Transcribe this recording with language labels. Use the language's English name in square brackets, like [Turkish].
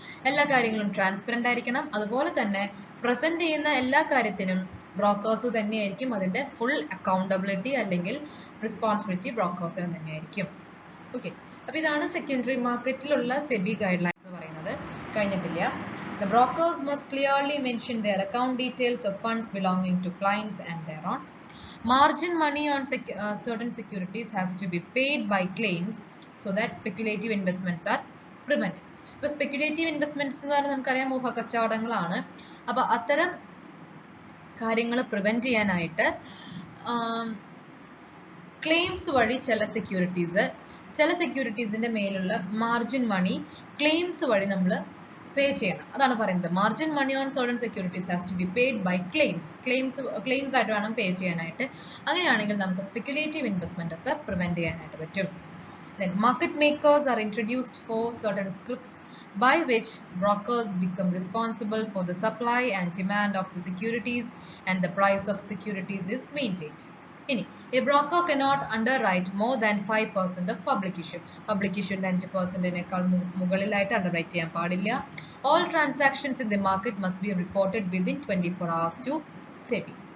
[Malayalam] എല്ലാ കാര്യങ്ങളും ട്രാൻസ്പെറൻ്റ് ആയിരിക്കണം. അതുപോലെ തന്നെ പ്രസന്റ് ചെയ്യുന്ന എല്ലാ കാര്യത്തിനും ബ്രോക്കേഴ്സ് തന്നെയായിരിക്കും അതിൻ്റെ ഫുൾ അക്കൗണ്ടബിലിറ്റി അല്ലെങ്കിൽ റെസ്പോൺസിബിലിറ്റി ബ്രോക്കേഴ്സിന് തന്നെയായിരിക്കും. ഓക്കെ, അപ്പോൾ ഇതാണ് സെക്കൻഡറി മാർക്കറ്റിലുള്ള സെബി ഗൈഡ് ലൈൻസ് എന്ന് പറയുന്നത്. കഴിഞ്ഞിട്ടില്ല. [English] The brokers must clearly mention their account details of funds belonging to clients and thereon. Margin money on certain securities has to be paid by claims so that speculative investments are prevented. [Malayalam] ഇപ്പോൾ speculative investments എന്ന് പറഞ്ഞാൽ നമുക്കറിയാം ഊഹക്കച്ചവടങ്ങളാണ്. അപ്പോൾ അത്തരം കാര്യങ്ങൾ prevent ചെയ്യാനായിട്ട് claims വഴി ചില സെക്യൂരിറ്റീസിന്റെ മേലുള്ള മാർജിൻ മണി ക്ലെയിംസ് വഴി നമ്മൾ പേ ചെയ്യണം. അതാണ് പറയുന്നത്. [English] margin money on certain securities has to be paid by claims [Malayalam] ആയിട്ട് വേണം പേ ചെയ്യാനായിട്ട്. അങ്ങനെയാണെങ്കിൽ നമുക്ക് സ്പെക്യുലേറ്റീവ് ഇൻവെസ്റ്റ്മെന്റ് ഒക്കെ പ്രിവെന്റ് ചെയ്യാനായിട്ട് പറ്റും. [English] Then market makers are introduced for certain scripts by which brokers become responsible for the supply and demand of the securities and the price of securities is maintained. A broker cannot underwrite more than 5% of public issue. [Malayalam] Public issue 5%-നേക്കാൾ മുകളിലായിട്ട് underwrite ചെയ്യാൻ പാടില്ല. [English] All transactions in the market must be reported within 24 hours to SEBI.